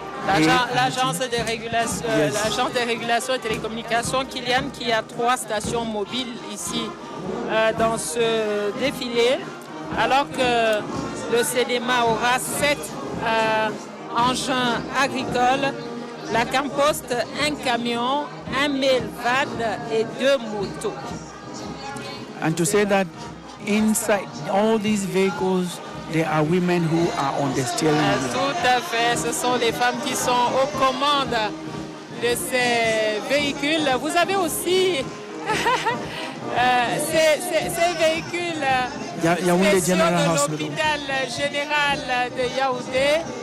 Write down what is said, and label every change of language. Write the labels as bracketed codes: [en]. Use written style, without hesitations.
[fr] L'agence des régulations et télécommunications, Kylian, qui a 3 stations mobiles ici dans ce défilé, alors que le cinéma aura 7 engins agricoles, la Campost, un camion, un mail van et 2 motos. [en] And to say that inside all these vehicles, there are women who are on the steering wheel. [fr] Tout à fait, ce sont les femmes qui sont aux commandes de ces véhicules. Vous avez aussi ces véhicules spéciaux de l'hôpital général de Yaoundé.